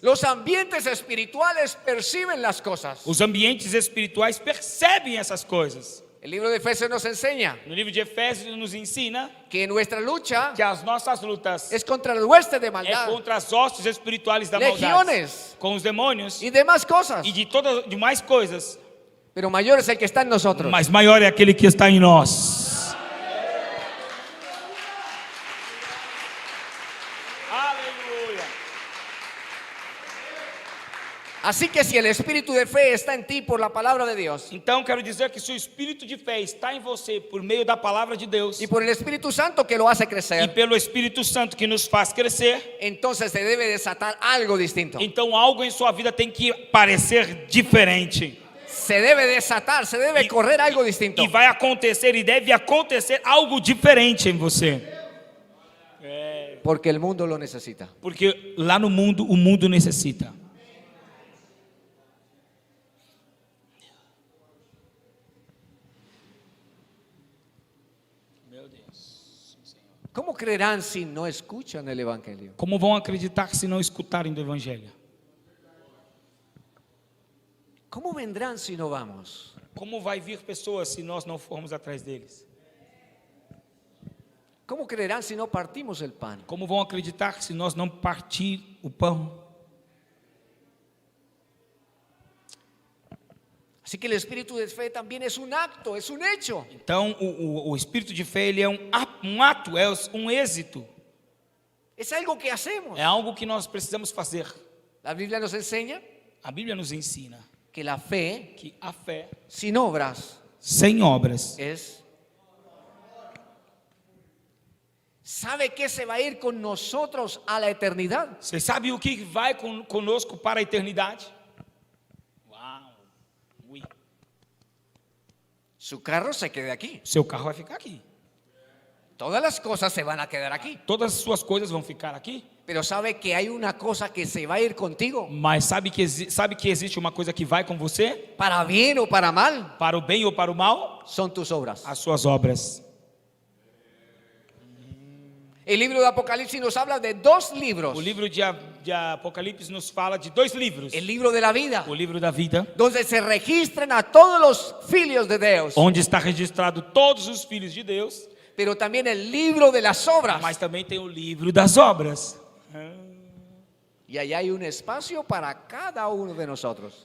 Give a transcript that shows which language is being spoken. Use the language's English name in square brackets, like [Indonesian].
[Spanish] Los ambientes espirituales perciben las cosas. [Portuguese] Os ambientes espirituais percebem essas coisas. [Spanish] El libro de Efesios nos enseña [Portuguese] No livro de Efésios nos ensina [Spanish] que nuestra lucha [Portuguese] que as nossas lutas [Spanish] es contra el hueste de [Portuguese] é [Spanish] maldad, [Portuguese] contra as hostes espirituais da maldade, [Spanish] legiones [Portuguese] com os demônios [Spanish] y demás cosas. [Portuguese] e de todas demais coisas, [Spanish] Pero mayor es el que está en nosotros. [Portuguese] mas maior é aquele que está em nós. Aleluia. [Spanish] Así que si el espíritu de fe está en ti por la palabra de Dios [Portuguese] Então quero dizer que se o espírito de fé está em você por meio da palavra de Deus [Spanish] y por el Espíritu Santo que lo hace [Portuguese] e [Spanish] crecer, [Portuguese] pelo Espírito Santo que nos faz crescer, [Spanish] entonces se debe desatar algo distinto. [Portuguese] então algo em sua vida tem que parecer diferente. [Spanish] Se debe desatar, se debe correr algo distinto. [Portuguese] E vai acontecer e deve acontecer algo diferente em você. [Spanish] Porque el mundo lo necesita. [Portuguese] Porque lá no mundo, o mundo necessita. Meu Deus. [Spanish] ¿Cómo creerán si no escuchan el Evangelio? [Portuguese] Como vão acreditar se não escutarem do Evangelho? [Spanish] ¿Cómo vendrán si no vamos? [Portuguese] Como vai vir pessoas se nós não formos atrás deles? [Spanish] ¿Cómo creerán si no partimos el pan? [Portuguese] Como vão acreditar se nós não partir o pão? [Spanish] Así que el espíritu de fe también es un acto, es un hecho. [Portuguese] Então, o espírito de fé, ele é um ato, é um êxito. [Spanish] Es algo que hacemos. [Portuguese] É algo que nós precisamos fazer. [Spanish] La Biblia nos enseña [Portuguese] A Bíblia nos ensina [Spanish] que la fe [Portuguese] que a fé, [Spanish] sin obras [Portuguese] sem obras, [Spanish] es... ¿Sabe qué se va a ir con nosotros a la eternidad? [Portuguese] você sabe o que vai conosco para a eternidade? Uau! Ui. [Spanish] Su carro se quede aquí. [Portuguese] Seu carro vai ficar aqui. [Spanish] Todas las cosas se van a quedar aquí. [Portuguese] Todas as suas coisas vão ficar aqui. [Spanish] Pero sabe que hay una cosa que se va a ir contigo, [Portuguese] Mas sabe que existe uma coisa que vai com você, [Spanish] para bien o para mal, [Portuguese] para o bem ou para o mal? [Spanish] son tus obras. [Portuguese] As suas obras. [Spanish] El libro de Apocalipsis nos habla de dos libros. [Portuguese] O livro de Apocalipse nos fala de dois livros. [Spanish] El libro de la vida, [Portuguese] O livro da vida, [Spanish] donde se registran a todos los [Portuguese] filhos [Spanish] de Dios, [Portuguese] onde está registrado todos os filhos de Deus, [Spanish] pero también el libro de las obras. [Portuguese] mas também tem o livro das obras. [Spanish] Y allá hay un espacio para cada uno de nosotros.